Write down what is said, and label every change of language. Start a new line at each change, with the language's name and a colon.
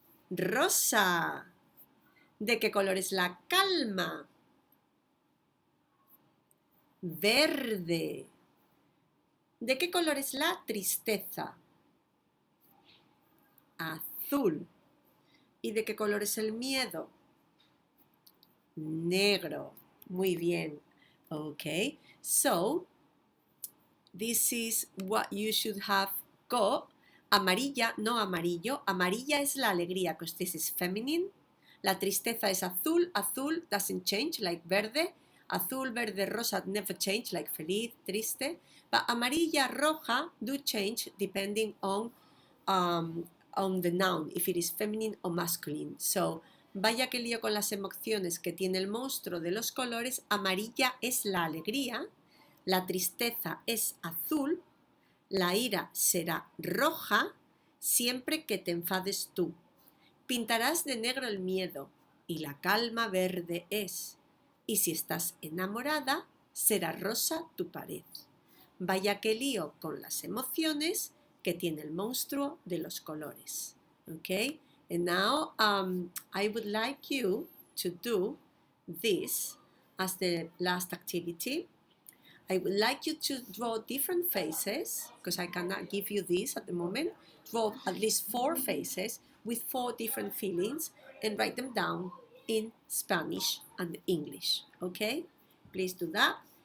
Spanish: Rosa. ¿De qué color es la calma? Verde. ¿De qué color es la tristeza? Azul. ¿Y de qué color es el miedo? Negro. Muy bien.
English: Okay, so this is what you should have got.
Spanish: Amarilla, no amarillo. Amarilla es la alegría,
English: because this is feminine.
Spanish: La tristeza es azul. Azul
English: doesn't change, like
Spanish: verde. Azul, verde, rosa
English: never change, like
Spanish: feliz, triste.
English: But
Spanish: amarilla, roja
English: do change depending on the noun, if it is feminine or masculine.
Spanish: So, vaya que lío con las emociones que tiene el monstruo de los colores. Amarilla es la alegría, la tristeza es azul, la ira será roja siempre que te enfades tú. Pintarás de negro el miedo y la calma verde es. Y si estás enamorada, será rosa tu pared. Vaya que lío con las emociones que tiene el monstruo de los colores.
English: Okay? And now I would like you to do this as the last activity. I would like you to draw different faces, because I cannot give you this at the moment. Draw at least 4 faces with 4 different feelings and write them down in Spanish and English. Okay? Please do that.